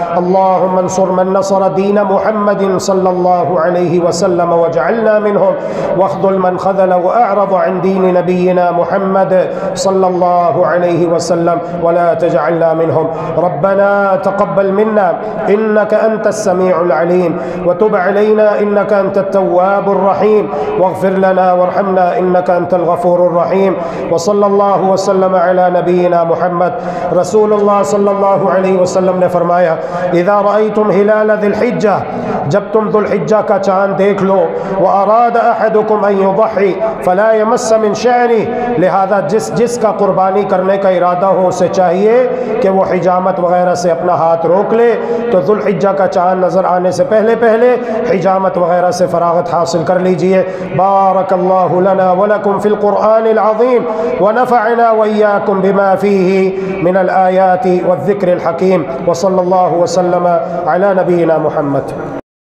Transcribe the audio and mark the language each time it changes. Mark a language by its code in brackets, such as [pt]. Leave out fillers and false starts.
[ar] اللهم انصر من نصر دين محمد صلى الله عليه وسلم واجعلنا منهم، واخذل من خذل وأعرض عن دين نبينا محمد صلى الله عليه وسلم ولا تجعلنا منهم. ربنا تقبل منا إنك أنت السميع العليم وتب علينا إنك أنت التواب الرحيم واغفر لنا وارحمنا إنك أنت الغفور الرحيم. وصلى الله وسلم على نبينا محمد. [ur] رسول اللہ صلی اللہ علیہ وسلم نے فرمایا [ar] اذا رأيتم ہلال ذی الحجہ، [ur] جب تم ذو الحجہ کا چاند دیکھ لو، [ar] واراد احدکم ان یضحی فلا یمس من شعره، [ur] لہذا جس کا قربانی کرنے کا ارادہ ہو اسے چاہیے کہ وہ حجامت وغیرہ سے اپنا ہاتھ روک لے. تو ذو الحجہ کا چاند نظر آنے سے پہلے حجامت وغیرہ سے فراغت حاصل کر لیجئے. [ar] بارک اللہ لنا ولکم فی القرآن العظیم ونفعنا وإياكم بما فيه من الآيات والذكر الحكيم. وصلى الله وسلم على نبينا محمد.